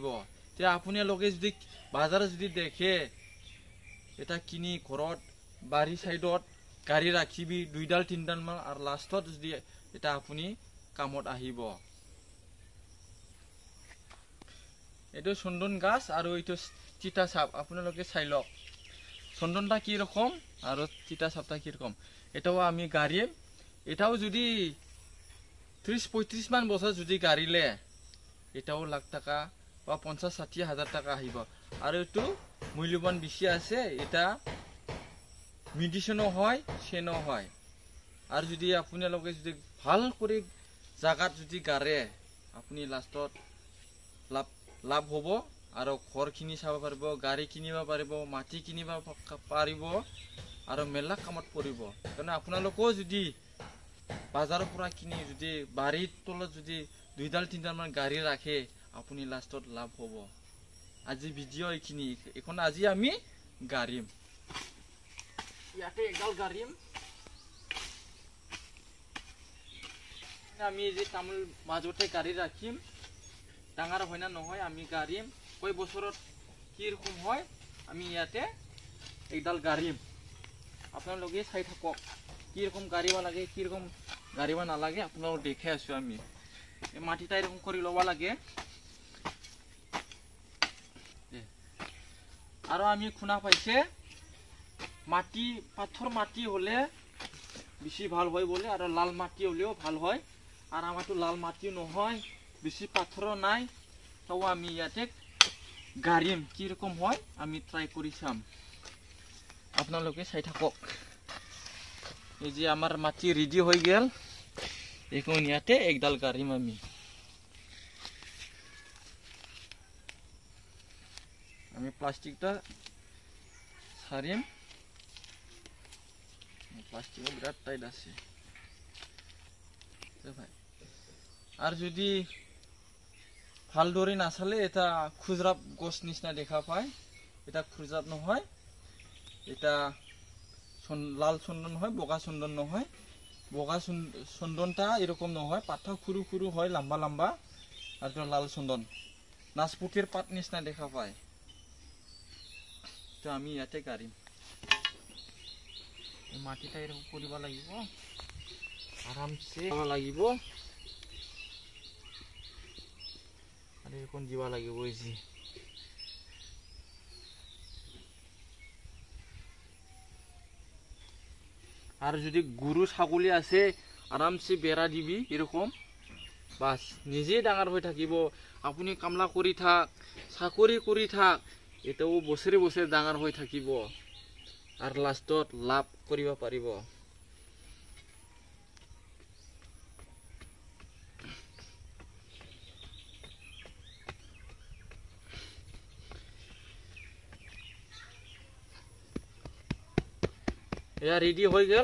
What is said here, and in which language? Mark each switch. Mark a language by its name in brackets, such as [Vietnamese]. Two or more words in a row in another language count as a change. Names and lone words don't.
[Assamese] তে আপোনালোকে যদি বাজাৰত যদি দেখে, এটা কিনি ঘৰত বাৰী সাইডত গাড়ী ৰাখিবি 2ডাল 3ডাল মান, আৰু লাষ্টত যদি এটা আপুনি কামত আহিব। এইটো চন্দন গাছ আৰু এইটো চিতা চাপ। আপোনালোকে চাই লওক চন্দনটা কি রকম আর চিতা সাপটা কি রকম। এটাও আমি গাড়ি, এটাও যদি 30-35 মান বছর যদি গাড়িলে, এটাও লাখ টাকা বা 50-60 হাজার টাকা আহিব। আর এইটো মূল্যবান বেশি আছে। এটা মেডিসিনও হয়, সেনও হয়। আর যদি আপোনালোকে যদি ভাল করে জাগাত যদি গাড়ে, আপনি লাষ্টত লাভ হব। আর ঘর কিনি চাব পাৰিব, গাড়ী কিনিব পাৰিব, মাটি কিনিব পাৰিব, আর মেলা কামত পৰিব। কারণ আপোনালোকেও যদি বাজাৰৰ পৰা কিনি যদি বাড়ির তলত যদি 2ডাল 3ডাল মান গাড়ী রাখে, আপনি লাষ্টত লাভ হব। আজি ভিডিও এইখিনি। এখন আজি আমি গাড়িম, ইয়াতে একডাল গাড়িম। আমি যে তামোল মাজতে গাড়ী রাখিম, ডাঙৰ হয় না নহয় আমি গাড়িম। কয় বছৰত কি রকম হয় আমি ইয়াতে একডাল গাড়িম। আপোনালোকে চাই থাকক কি রকম গাড়িব লাগে, কি রকম গাড়িব নালাগে। আপোনালোক দেখে আছো আমি। এই মাটিটা এরকম করে লব লাগে। আর আমি শুনা পাইছে মাটি পাথর মাটি হলে বেশি ভাল হয় বলে, আর লাল মাটি হলেও ভাল হয়। আর আমারতো লাল মাটিও নহয়, বেশি পাথরও নাই। তাও আমি ইয়াতে গাড়িম, কি রকম হয় আমি ট্রাই করি চাম। আপনালোকে চাই থাকক। এই যে আমার মাটি রেডি হয়ে গেল, এখন ইয়াতে একডাল গাড়িম আমি। প্লাস্টিকটা ছাড়িম। প্লাস্টিকও বিরাট টাইট আছে ভাই। আর যদি ভালদরে না চালে, এটা খুচরা গছ নিচিনা দেখা পায়। এটা খুচরা নহয়, এটা লাল চন্দন হয়, বগা চন্দন নহয়। বগা চন্দনটা এরকম নহয়, পাতা সরু সরু হয়, লম্বা লম্বা। আর লাল চন্দন নাচপতির পাত নিচিনা দেখা পায়। তো আমি ইয়াতে গাড়িম। মাটিটা এরকম করিব লাগিব, আরামসে লাগিব। আর এরকম দিবা লাগিব। এই যে আর যদি গরু ছাগলী আছে, আরামসে বেড়া দিবি এরকম। বাস নিজে ডাঙর হয়ে থাকিব। আপনি কামলা কৰি থাক, চাকরি কৰি থাক, এটাও বছরে বছরে ডাঙর হয়ে থাকিব। আর লাস্টত লাভ করিব পাৰিব। এয়া রেডি হয়ে গেল।